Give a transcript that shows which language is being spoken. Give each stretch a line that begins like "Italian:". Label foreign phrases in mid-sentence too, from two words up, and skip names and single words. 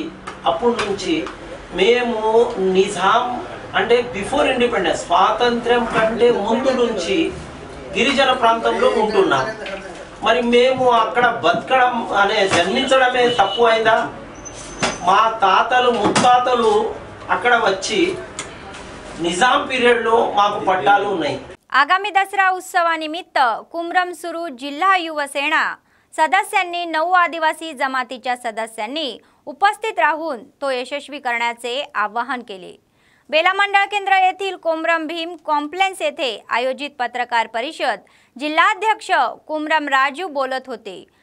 Telugu: అప్పటి నుంచి మేము నిజాం అంటే
English: before independence
Telugu: స్వాతంత్ర్యం కంటే ముందు నుంచి గిరిజన ప్రాంతంలో ఉంటున్నాం। మరి మేము అక్కడ బతకడం అనే జన్మించడమే తప్పు అయిందా? మా తాతలు ముత్తాతలు అక్కడ వచ్చి నిజాం పీరియడ్లో మాకు పట్టాలు ఉన్నాయి।
Marathi: आगामी दसरा उत्सवानिमित्त कुमरमसुरू जिल्हा युवसेना सदस्यांनी 9 आदिवासी जमातीच्या सदस्यांनी उपस्थित राहून तो यशस्वी करण्याचे आवाहन केले। बेला मंडळ केंद्र येथील कोमरम भीम कॉम्प्लेक्स येथे आयोजित पत्रकार परिषद जिल्हाध्यक्ष कुमरम राजू बोलत होते।